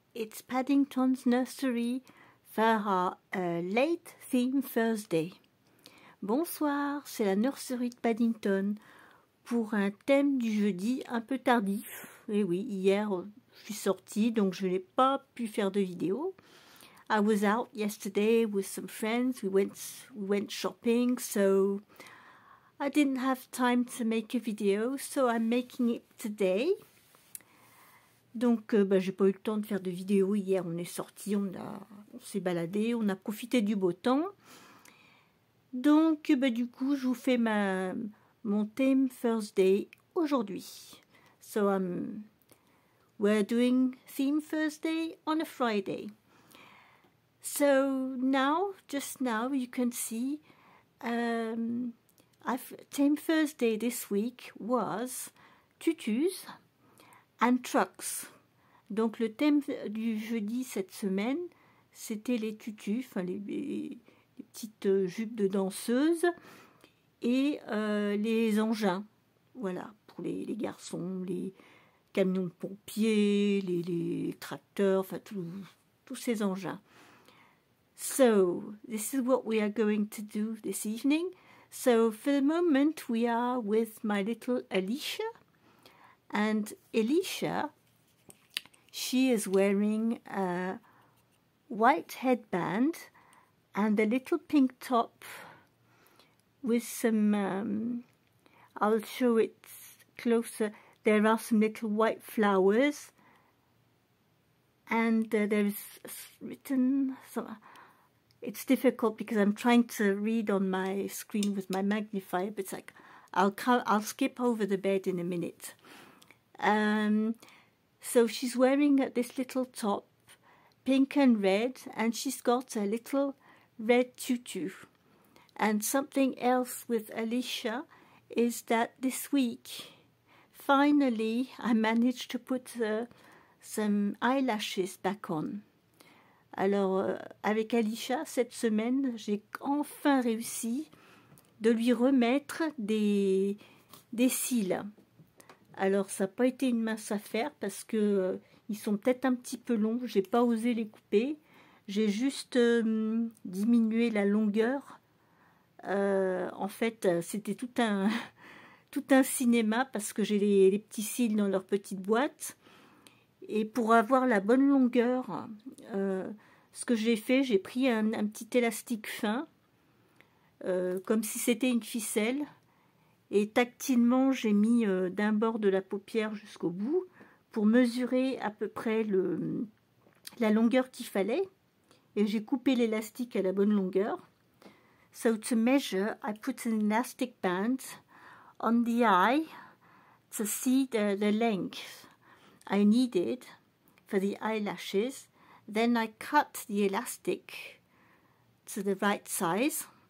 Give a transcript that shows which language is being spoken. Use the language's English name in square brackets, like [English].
[English] It's Paddington's Nursery for our late theme Thursday. [French] Bonsoir, c'est la nurserie de Paddington pour un thème du jeudi un peu tardif. Et oui, hier je suis sortie donc je n'ai pas pu faire de vidéo. [English] I was out yesterday with some friends. We went shopping, so I didn't have time to make a video, so I'm making it today. [French] Donc, j'ai pas eu le temps de faire de vidéo hier. On est sorti, on s'est baladé, on a profité du beau temps. Donc, du coup, je vous fais mon theme Thursday aujourd'hui. [English] So, we're doing theme Thursday on a Friday. So just now, you can see, theme Thursday this week was tutus and trucks. [French] Donc le thème du jeudi cette semaine, c'était les tutus, enfin les petites jupes de danseuses et les engins. Voilà, pour les garçons, les camions de pompiers, les tracteurs, enfin tous ces engins. [English] So, this is what we are going to do this evening. So, for the moment, we are with my little Alicia. And Alicia, she is wearing a white headband and a little pink top with some, I'll show it closer. There are some little white flowers and there is written, it's difficult because I'm trying to read on my screen with my magnifier, but it's like, I'll skip over the bed in a minute. So she's wearing this little top, pink and red, and she's got a little red tutu. And something else with Alicia is that this week, finally, I managed to put some eyelashes back on. [French] Alors, avec Alicia, cette semaine, j'ai enfin réussi de lui remettre des cils. Alors, ça n'a pas été une mince affaire parce que ils sont peut-être un petit peu longs. J'ai pas osé les couper. J'ai juste diminué la longueur. En fait, c'était tout un cinéma parce que j'ai les petits cils dans leur petite boîte. Et pour avoir la bonne longueur, ce que j'ai fait, j'ai pris un petit élastique fin, comme si c'était une ficelle. Et tactilement, j'ai mis d'un bord de la paupière jusqu'au bout pour mesurer à peu près la longueur qu'il fallait. Et j'ai coupé l'élastique à la bonne longueur. [English] So to measure, I put an elastic band on the eye to see the length I needed for the eyelashes. Then I cut the elastic to the right size.